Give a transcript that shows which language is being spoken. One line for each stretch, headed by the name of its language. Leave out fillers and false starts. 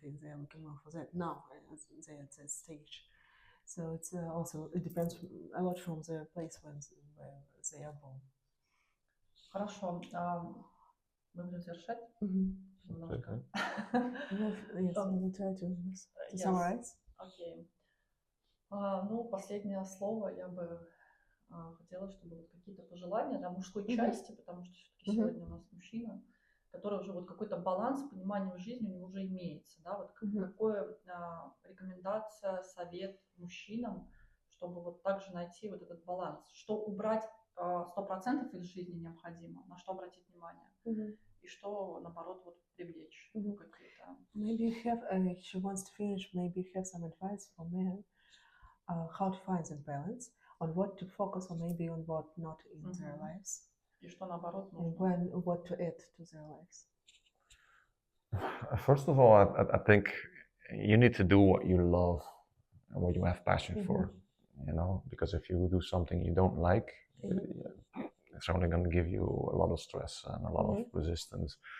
English: They are looking more for that now. They're at that stage. So it's also, it depends a lot from the place where they are born.
Russian: Хорошо. Мы будем завершать немножко.
English: Yes, we will try to Yes. summarize.
Russian: Окей. Ну, последнее слово я бы хотела, чтобы вот какие-то пожелания для мужской части, потому что все-таки сегодня у нас мужчина, который уже вот какой-то баланс, понимание в жизни у него уже имеется, да, вот какое рекомендация, совет мужчинам, чтобы вот также найти вот этот баланс, что убрать 100% из жизни необходимо, на что обратить внимание, и что, наоборот, вот привлечь какие-то.
English: Maybe you have, she wants to finish, maybe you have some advice for men, how to find that balance, on what to focus on, maybe on what not in their lives.
Russian: И что, наоборот,
English: And
Russian: нужно.
English: what to add to their lives. First of all, I think you need to do what you love and what you have passion for, you know, because if you do something you don't like, it's only going to give you a lot of stress and a lot of resistance.